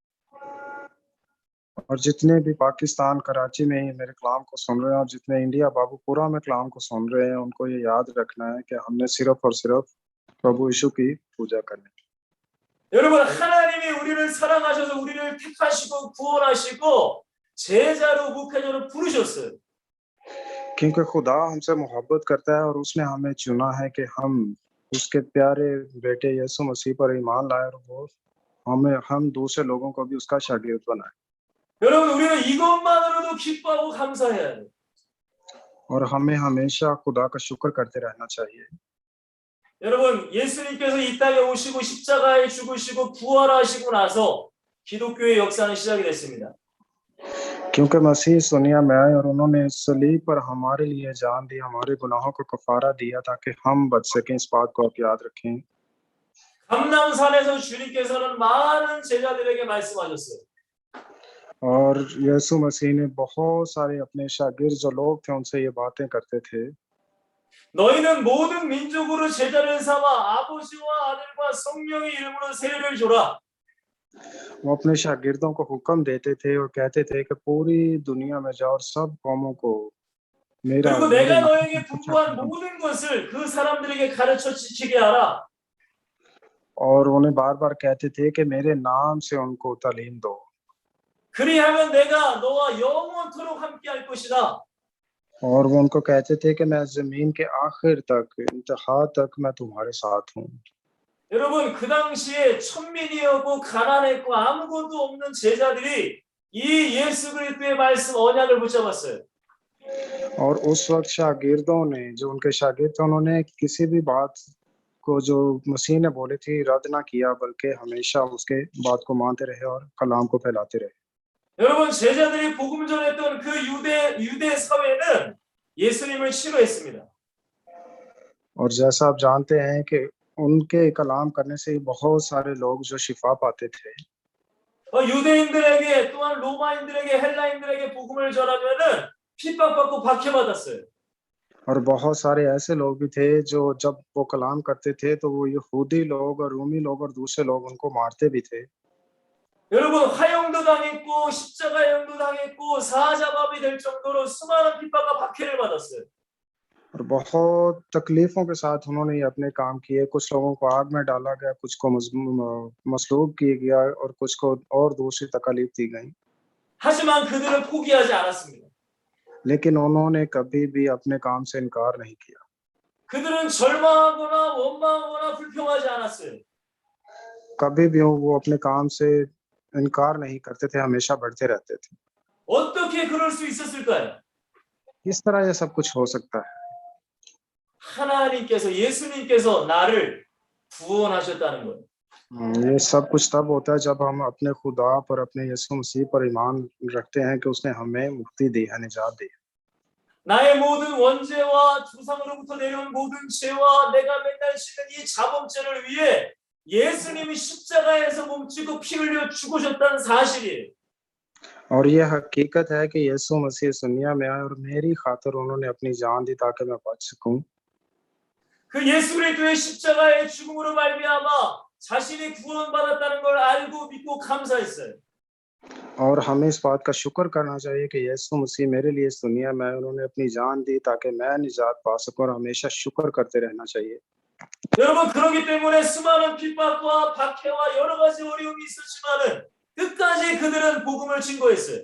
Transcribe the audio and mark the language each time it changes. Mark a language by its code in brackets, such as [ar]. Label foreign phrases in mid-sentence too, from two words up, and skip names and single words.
[hi] और जितने भी पाकिस्तान कराची में मेरे कलाम को सुन रहे हैं और जितने इंडिया बाबूपुरा में कलाम को सुन रहे हैं, उनको ये याद रखना है कि हमने सिर्फ और सिर्फ प्रभु यीशु की पूजा करनी है। [ko] 여러분 하나님이 우리를 사랑하셔서 우리를 택하시고 구원하시고 제자로 목회자로 부르셨어요. [hi] क्योंकि खुदा हमसे मोहब्बत करता है और उसने हमें चुना है कि हम उसके प्यारे बेटे यीशु मसीह पर ईमान लाए और हम दूसरे लोगों को भी उसका शागिर्द बनाए। [ko] 여러분 우리는 이것만으로도 기뻐하고 감사해야 돼요. [hi] और हमें हमेशा खुदा का शुक्र करते रहना चाहिए। [ko] 여러분 예수님께서 이 땅에 오시고 십자가에 죽으시고 부활하시고 나서 기독교의 역사는 시작이 됐습니다. [hi] क्योंकि मसीह इस दुनिया में आए और उन्होंने सलीब पर हमारे लिए जान दी, हमारे गुनाहों को कफारा दिया ताकि हम बच सकें। इस बात को आप याद रखें। [ko] 감람산에서 주님께서는 많은 제자들에게 말씀하셨어요. [hi] और यीशु मसीह ने बहुत सारे अपने शागिर्द जो लोग थे उनसे ये बातें करते थे। [ko] 너희는 모든 민족으로 제자를 삼아 아버지와 아들과 성령의 이름으로 세례를 줘라. [hi] वो अपने शागिर्दों को हुक्म देते थे और कहते थे कि पूरी दुनिया में जाओ और सब कौमों को मेरा [ko] 그리고 내가 너에게 분부한 모든 것을 그 사람들에게 가르쳐 지키게 하라. [hi] और उन्हें बार-बार कहते थे कि मेरे नाम से उनको तालीम दो। [ko] 그리하면 내가 너와 영원토록 함께 할 것이다. [hi] और वो उनको कहते थे कि मैं जमीन के आखिर तक, इंतहा तक मैं तुम्हारे साथ हूँ। [ko] 여러분 그 당시에 천민이었고 가난했고 아무것도 없는 제자들이 이 예수 그리스도의 말씀 언약을 붙잡았어요. [hi] और उस वक्त शागिर्दों ने, जो उनके शागिर्द थे, उन्होंने किसी भी बात को जो मसीह ने बोली थी रद्द ना किया, बल्कि हमेशा उसके बात को मानते रहे और कलाम को फैलाते रहे। [ko] 여러분 제자들이 복음 전했던 그 유대 사회는 예수님을 싫어했습니다. [hi] और जैसा आप जानते हैं कि उनके कलाम करने से बहुत सारे लोग जो शिफा पाते थे। [ko] 유대인들에게 또한 로마인들에게 헬라인들에게 복음을 전하면은 핍박받고 박해받았어요. [hi] और बहुत सारे ऐसे लोग भी थे जो जब वो कलाम करते थे तो वो यहूदी लोग और रोमी लोग और दूसरे लोग उनको मारते भी थे। [ko] 여러분 화형도 당했고 십자가형도 당했고 사자밥이 될 정도로 수많은 핍박과 박해를 받았어요. [hi] और बहुत तकलीफों के साथ उन्होंने ये अपने काम किए। कुछ लोगों को आग में डाला गया, कुछ को मसलूब किया गया और कुछ को और दूसरी तकलीफ दी गई। [ko] 하지만 그들은 포기하지 않았습니다. [hi] लेकिन उन्होंने कभी भी अपने काम से इनकार नहीं किया। [ko] 그들은 절망하거나 원망하거나 불평하지 않았어요. [hi] कभी भी वो अपने काम से इनकार नहीं करते थे, हमेशा बढ़ते रहते थे। [ko] 어떻게 그럴 수 있었을까요? [hi] इस तरह ये सब कुछ हो सकता है। [ko] 하나님께서 예수님께서 나를 구원하셨다는 거예요. [hi] ये सब कुछ तब होता है जब हम अपने खुदा पर, अपने यीशु मसीह पर ईमान रखते हैं कि उसने हमें मुक्ति दी है, निजात दी है। [ko] 나의 모든 원죄와 조상으로부터 내려온 모든 죄와 내가 맨날 짓는 이 자범죄를 위해 예수님이 십자가에서 몸짓고 피 흘려 죽으셨다는 사실이에요. [hi] और ये हकीकत है कि यीशु मसीह इस दुनिया में आए और मेरी खातिर उन्होंने अपनी जान दी ताकि मैं बच सकूं। [ko] 그 예수 그리스도의 십자가의 죽음으로 말미암아 자신이 구원받았다는 걸 알고 믿고 감사했어요. [hi] और हमें इस बात का शुक्र करना चाहिए कि यीशु मसीह मेरे लिए इस दुनिया में आए, उन्होंने अपनी जान दी ताकि मैं निजात पा सकूं, और हमेशा शुक्र करते रहना चाहिए। [ko] 여러분 그렇기 때문에 수많은 핍박과 박해와 여러 가지 어려움이 있었지만은 끝까지 그들은 복음을 증거했어요.